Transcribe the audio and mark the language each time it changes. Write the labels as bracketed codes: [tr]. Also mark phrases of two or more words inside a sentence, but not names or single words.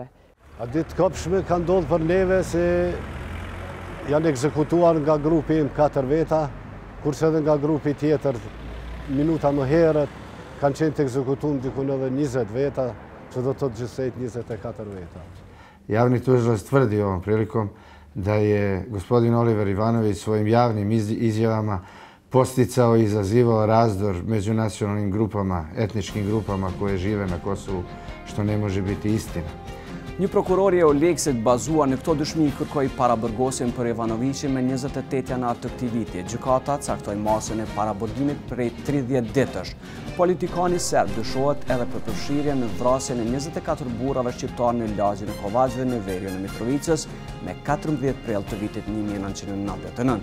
[sq] A ditë kopshme ka ndodhur për neve se janë ekzekutuar nga grupi im 4 veta, kurse edhe nga grupi tjetër minuta më herët kanë qenë të ekzekutuar dikun edhe 20 veta, që do të thotë gjithsejt 24 veta. [sr] Javni tužilac tvrdi ovom prilikom da je gospodin Oliver Ivanović svojim javnim izjavama posticao i izazivao razdor među nacionalnim grupama, etničkim grupama koje žive na Kosovu, što ne može biti istina. [sq] Një prokuror i EULEX-it bazuar në këto dëshmi kërkoi paraburgosin për Ivanovićin me 28 janar të këtij viti. Gjykata caktoi masën e paraburgimit prej 30 ditësh. Politikani serb dyshohet edhe për përfshirjen në vrasjen e 24 burrave shqiptar në lagjin e Kovacëve në veriun e Mitrovicës me 14 prill të vitit 1999.